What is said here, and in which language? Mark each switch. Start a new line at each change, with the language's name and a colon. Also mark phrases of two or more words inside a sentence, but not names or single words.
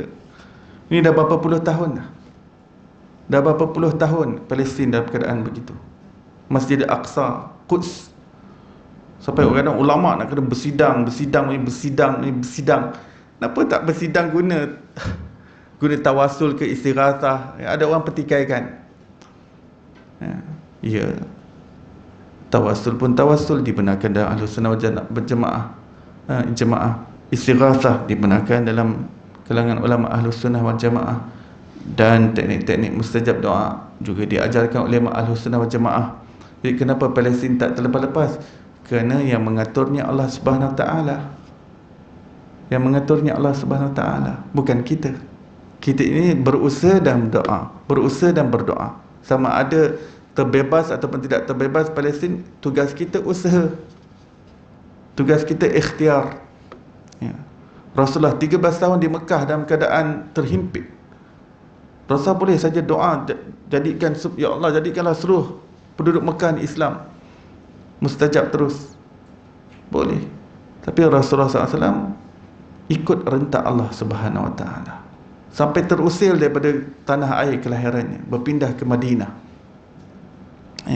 Malay: Ini dah berapa puluh tahun dah. Dah berapa puluh tahun Palestin dalam keadaan begitu. Masjid Al-Aqsa, Quds, sampai kadang ulama' nak kena bersidang. Kenapa tak bersidang guna tawasul ke istighatsah? Ada orang pertikaikan. Ya, tawasul pun tawasul dibenarkan dalam Ahlus Sunnah wal Jamaah. Jemaah istighatsah dibenarkan dalam kalangan ulama Ahlus Sunnah wal Jamaah. Dan teknik-teknik mustajab doa juga diajarkan oleh Ahlus Sunnah wal Jamaah. Jadi kenapa Palestin tak terlepas-lepas? Kerana yang mengaturnya
Arabic: الله سبحانه وتعالى.
Malay: Yang mengaturnya
Arabic: الله سبحانه وتعالى,
Malay: bukan kita. Kita ini berusaha dan berdoa, berusaha dan berdoa. Sama ada terbebas ataupun tidak terbebas Palestin, tugas kita usaha, tugas kita ikhtiar. Ya. Rasulullah 13 tahun di Mekah dalam keadaan terhimpit. Rasul boleh saja doa, jadikan, ya Allah, jadikanlah seluruh penduduk Mekah ni Islam, mustajab terus. Boleh. Tapi Rasulullah SAW ikut rentak
Arabic: الله سبحانه وتعالى
Malay: sampai terusir daripada tanah air kelahirannya, berpindah ke Madinah. Ya.